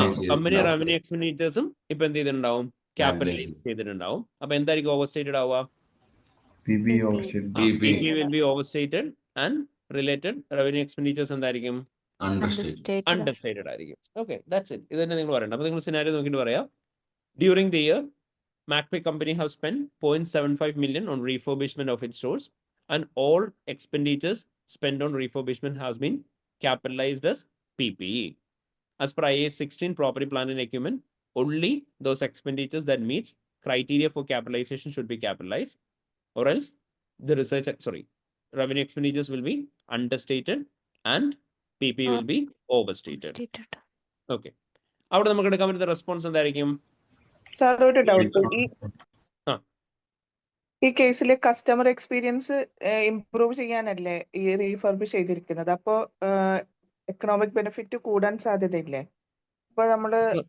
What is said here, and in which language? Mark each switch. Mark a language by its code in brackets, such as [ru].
[ml] Company revenue എക്സ്പെൻഡിച്ചേഴ്സും ഇപ്പൊ എന്ത് ചെയ്തിട്ടുണ്ടാവും? ക്യാപിറ്റലൈസ് ചെയ്തിട്ടുണ്ടാവും. അപ്പൊ എന്തായിരിക്കും ഓവർസ്റ്റേറ്റഡ് ആവുക? [en] PP will be overstated and related revenue expenditures എന്തായിരിക്കും? [ml] Understated ആയിരിക്കും. Okay, [en] That's it. [ml] ഇത് തന്നെ നിങ്ങൾ പറയണ്ട. അപ്പൊ നിങ്ങൾ സിനാരിയോ നോക്കിയിട്ട് പറയാം. [en] During the year Macquarie company have spent 0.75 million on refurbishment of its stores, and all expenditures spent on refurbishment has been capitalized as PPE. As per IAS 16 property, plant and equipment, only those expenditures that meets criteria for capitalization should be capitalized, or else the revenue expenditures will be understated and PP will be overstated. Okay. [ml] അവിടെ നമുക്ക് എടുക്കാൻ പറ്റുന്ന response എന്തായിരിക്കും? Sir ഒരു doubt, ആ. ഈ കേസിൽ customer experience improve ചെയ്യാനല്ലേ ഈ റീഫർബ് ചെയ്തിരിക്കുന്നത്? അപ്പോ എക്കണോമിക് ബെനിഫിറ്റ് കൂടാൻ സാധ്യതയില്ലേ? അപ്പൊ നമ്മള്